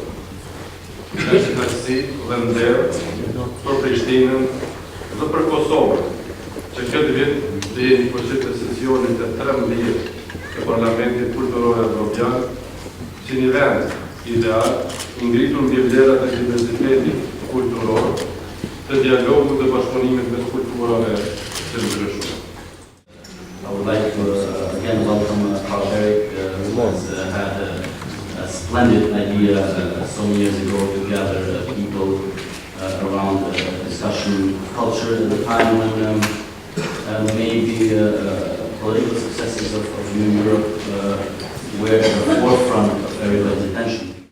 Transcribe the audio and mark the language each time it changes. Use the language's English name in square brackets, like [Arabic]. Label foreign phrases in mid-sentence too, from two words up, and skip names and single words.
[Albanian] Është një knasi dhe nder për Prishtinën dhe për Kosovën, që këtë vit të jeni përshqit e sesionit e 13 të Parlamentit Kulturor Evropian, që një vend ideal, ngritur mbi vlerat e diversitetit kulturor, të dialogut dhe bashkëpunimit mes kulturave të ndryshme. [English] I would like to again welcome Karl-Erik, who has had a splendid idea some years ago to gather people around a discussion of culture at the time when maybe political successes of New Europe were at the forefront of everybody's attention.